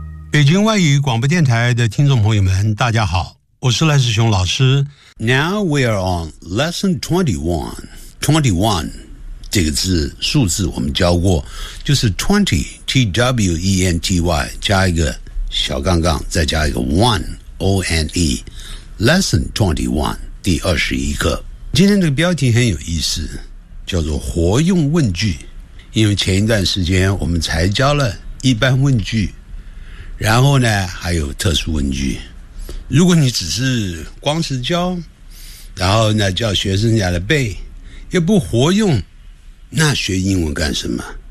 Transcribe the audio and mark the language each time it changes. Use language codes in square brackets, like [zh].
[zh] 北京外语广播电台的听众朋友们，大家好，我是赖世雄老师。 [en] Now we are on lesson 21. [zh] 21这个字数字我们教过，就是 twenty t w e n t y 加一个小杠杠，再加一个 one o n e lesson 21第21课。今天这个标题很有意思，叫做活用问句，因为前一段时间我们才教了一般问句，然后呢还有特殊问句。如果你只是光是教，然后呢叫学生家的背，也不活用，那学英文干什么？